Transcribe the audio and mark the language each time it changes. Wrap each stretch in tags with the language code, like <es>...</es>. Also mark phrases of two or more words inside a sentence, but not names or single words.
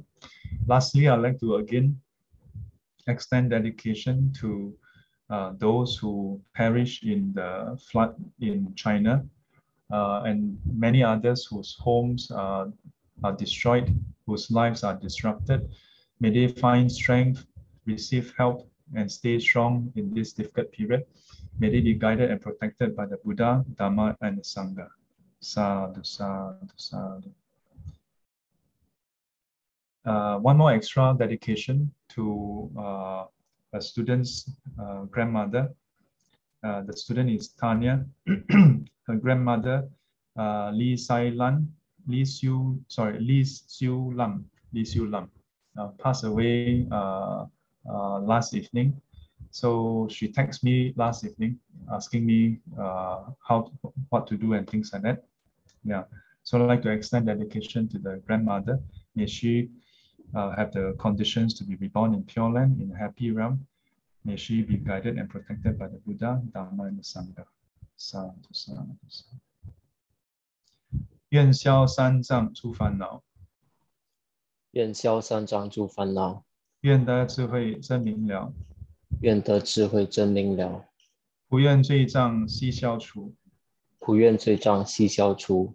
<en>Lastly, I'd like to again extend dedication to those who perished in the flood in China and many others whose homes are destroyed, whose lives are disrupted. May they find strength, receive help, and stay strong in this difficult period. May they be guided and protected by the Buddha, Dhamma, and the Sangha.</en> <pi>Sadhu, sadhu, sadhu.</pi> <en>One more extra dedication to a student's grandmother. The student is Tanya. Her grandmother, Li Xiu Lam, passed away last evening. So she texted me last evening asking me what to do and things like that. Yeah. So I'd like to extend dedication to the grandmother. May she have the conditions to be reborn in Pure Land in a happy realm. May she be guided and protected by the Buddha, Dhamma, and the Sangha.</en> <pi>Sadhu, sadhu, sadhu.</pi> <zh>愿消三障诸烦恼，愿消三障诸烦恼，愿得智慧真明了，愿得智慧真明了，不愿罪障悉消除，不愿罪障悉消除，</zh>